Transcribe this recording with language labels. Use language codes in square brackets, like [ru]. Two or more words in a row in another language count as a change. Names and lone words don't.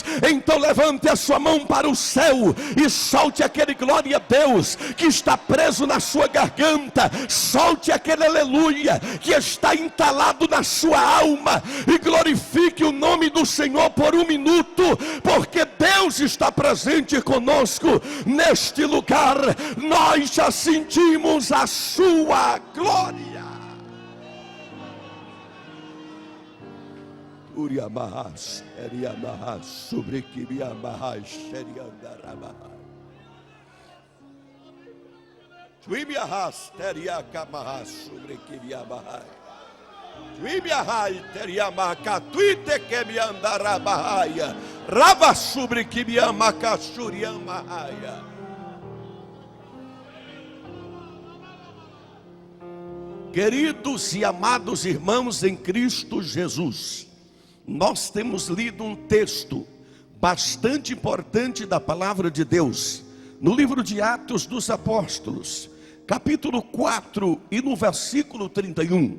[pt] Então levante a sua mão para o céu e solte aquele glória a Deus que está preso na sua garganta, solte aquele aleluia que está entalado na sua alma e glorifique o nome do Senhor por um minuto, porque Deus está presente conosco neste lugar, nós já sentimos a sua glória. Uriamahas, Eriamahas, sobre Kiriamahas, Seriandarabahas. Tuimiahas, Teriakamahas, sobre Kiriamahas. Tuimiahai, Teriamaka, Tuite Kemiandarabahaya, Raba sobre Kimiamaka, Suriamahaya. Queridos e amados irmãos em Cristo Jesus, nós temos lido um texto bastante importante da palavra de Deus, no livro de Atos dos Apóstolos, capítulo 4 e no versículo 31.